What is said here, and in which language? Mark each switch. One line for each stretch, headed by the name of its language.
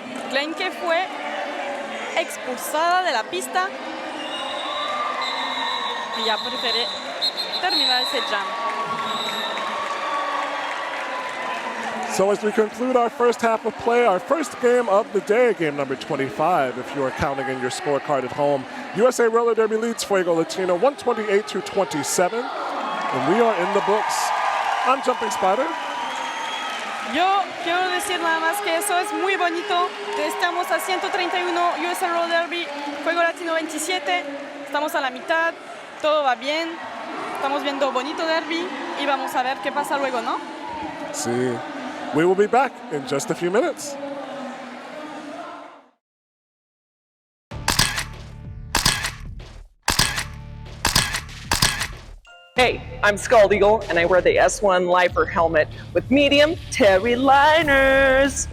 Spanish: Klein que fue expulsada de la pista y ya prefiere terminar ese jam.
English: So as we conclude our first half of play, our first game of the day, game number 25, if you are counting in your scorecard at home, USA Roller Derby leads Fuego Latino 128-27, and we are in the books. I'm Jumping Spider.
Spanish: Yo quiero decir nada más que eso es muy bonito. Estamos a 131, USA Roller Derby, Fuego Latino 27. Estamos a la mitad, todo va bien. Estamos viendo bonito derby y vamos a ver qué pasa luego, ¿no? Sí.
English: We will be back in just a few minutes. Hey, I'm Scald Eagle, and I wear the S1 Lifer helmet with medium Terry liners.